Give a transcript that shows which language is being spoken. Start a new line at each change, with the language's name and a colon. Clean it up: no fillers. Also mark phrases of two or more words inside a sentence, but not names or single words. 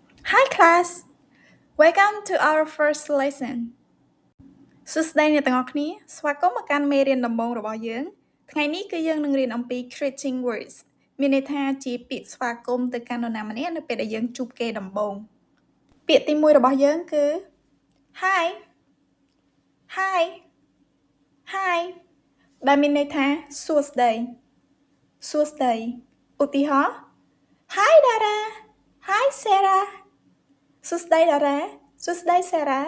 English: Hi class welcome to our first lesson
Khmer: សួស្តីអ្នកទាំងអស់គ្នាស្វាគមន៍មកកាន់មេរៀនដំបូង របស់យើងថ្ងៃនេះគឺយើងនឹងរៀនអំពី
English: greeting words
Khmer: មានន័យថាជាពាក្យស្វាគមន៍ទៅកាន់នរណាម្នាក់នៅពេលដែលយើងជួបគេដំបូងពាក្យទី1របស់យើងគឺ
English: Hi Hi Hi
Khmer: ដែលមានន័យថាសួស្តីសួស្តីឧទាហរណ៍
English: Hi Dara Hi Sarah
Khmer: សួស្តី Dara សួស្តី Sarah